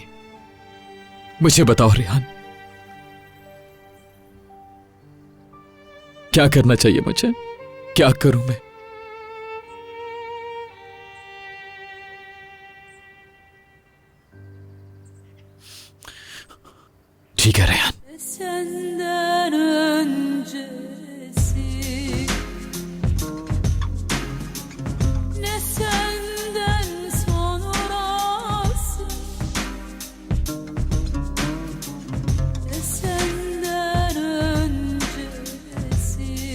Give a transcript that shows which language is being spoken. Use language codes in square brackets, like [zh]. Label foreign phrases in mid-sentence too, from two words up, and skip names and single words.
[hi] मुझे बताओ रेहान, क्या करना चाहिए मुझे? क्या करूं मैं? ठीक है रेहान। [tr] Senden öncesi ne senden sonrası ne senden öncesi